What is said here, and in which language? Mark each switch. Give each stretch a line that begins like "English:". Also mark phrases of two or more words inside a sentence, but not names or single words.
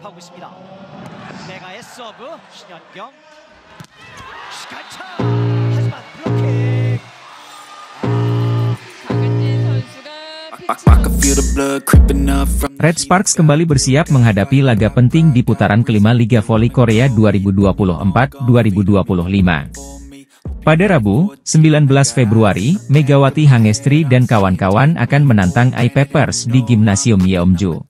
Korean: 하고 있습니다. 메가의 서브 신현경 시간차 하지만 블로킹.
Indonesian: Red Sparks kembali bersiap menghadapi laga penting di putaran kelima Liga Voli Korea 2024-2025. Pada Rabu, 19 Februari, Megawati Hangestri dan kawan-kawan akan menantang I-Peppers di Gimnasium Yeomju.